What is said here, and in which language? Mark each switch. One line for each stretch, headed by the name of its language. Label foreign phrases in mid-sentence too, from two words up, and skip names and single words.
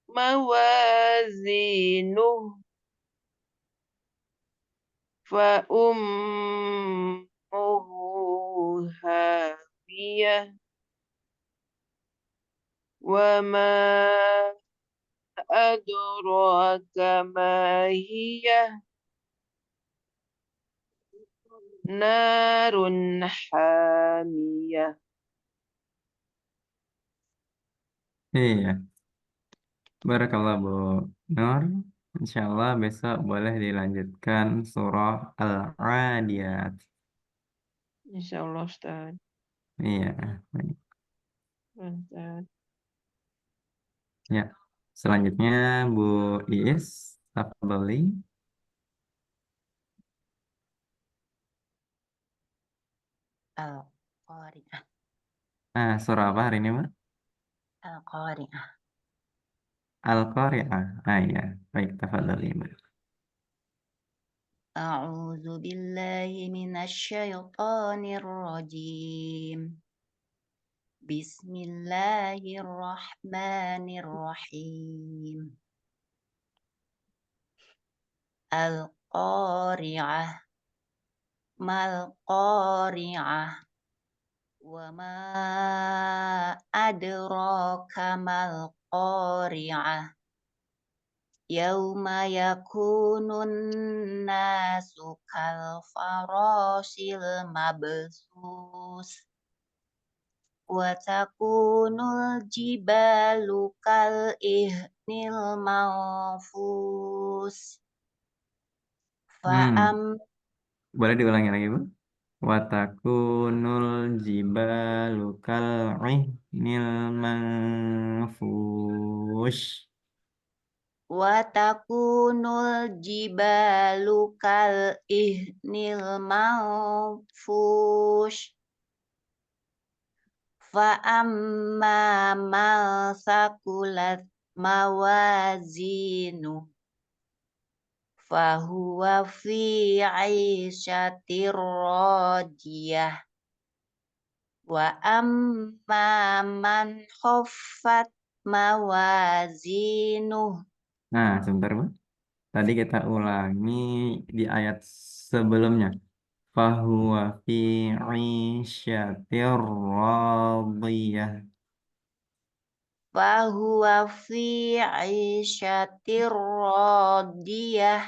Arabic: موازينه فأمه هاوية وما أدراك ما هي نار حامية.
Indonesian: Iya. Barakallah Bu Nur.
Arabic: إن شاء الله
Indonesian: besok boleh dilanjutkan surah Al-Adiyat. Insyaallah Ustaz. Iya. Baik. Ustaz. Ya. Selanjutnya Bu Iis, tafadhali. Al-Qari'ah. Surah apa hari ini, Mbak? Al-Qari'ah. Al-Qari'ah. Iya. Baik, tafadhali, Mbak.
Arabic: أعوذ بالله من الشيطان الرجيم. بسم الله الرحمن الرحيم. Al-Qari'ah. ما القارعة وما أدراك ما القارعة يوم يكون الناس كالفراش المبثوث وتكون الجبال كالعهن المنفوش ف Hmm, am
Indonesian: boleh diulangi lagi, Bu?
Arabic: وتكون الجبال كالعهن المنفوش. وتكون الجبال كالعهن المنفوش فأما من ثقلت موازينه فهو في عيشة راضية وأما من خفت موازينه
Indonesian: Nah, sebentar, Bu. Tadi kita ulangi di ayat sebelumnya.
Arabic: فهو في عيشة راضية. فهو في عيشة راضية